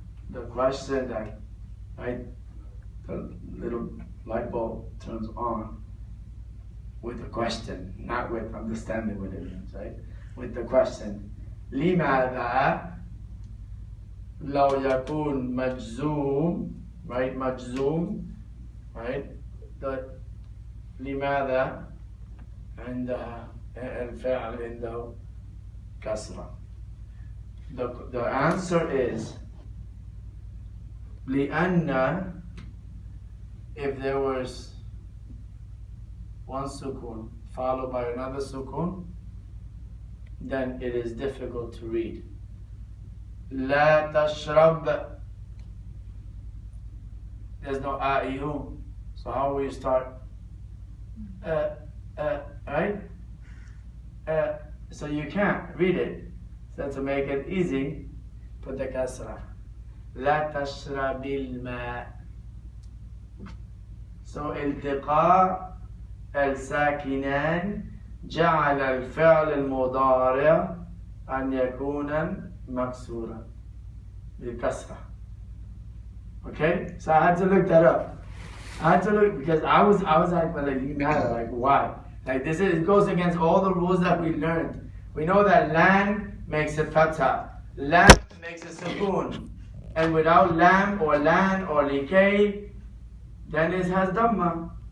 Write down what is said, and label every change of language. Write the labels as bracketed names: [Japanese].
[English] The question that, right, the little light bulb turns on with a question, not with understanding what it means, right? With the question. [Arabic] لماذا لو يكون مجزوم, right? مجزوم, right? The لماذا عندها الفعل عنده كسرة. [English] The answer is [Arabic] لأن, [English] if there was one sukun followed by another sukun, then it is difficult to read. [Arabic] لا تشرب. [English] There's no a'ihum. So how will you start? Right? So you can't read it. So to make it easy, put the kasra. [Arabic] لا تشرب الماء. So التقاء الساكنان جعل الفعل المضارع أن يكون مكسورا بالكسرة. [English] Okay, so I had to look that up. I had to look because I was like, why? Like this is, it goes against all the rules that we learned. We know that lam makes it fatha, lam makes it sukoon, and without lam or lan or likay, then it has dhamma.